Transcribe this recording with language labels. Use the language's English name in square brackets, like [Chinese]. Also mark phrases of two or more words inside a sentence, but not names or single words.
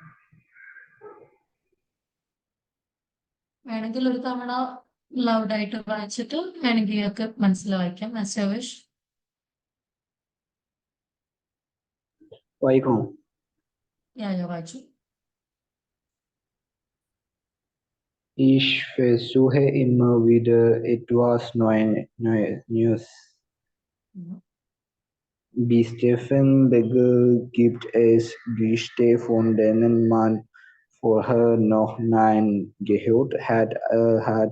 [Malayalam] വേണമെങ്കിൽ ഒരു തവണ ലൗഡായിട്ട് വായിച്ചിട്ട് വേണമെങ്കിൽ ഇയാൾക്ക് മനസ്സിലാവായിക്കാം. [English] as wish. [Malayalam] വായിക്കണോ? ഞാൻ വായിച്ചു. [German] Ich versuche immer wieder etwas Neues. ഉം. Wie Stephen Becker gibt es Gerichte, von denen man vorher noch nein gehört hat.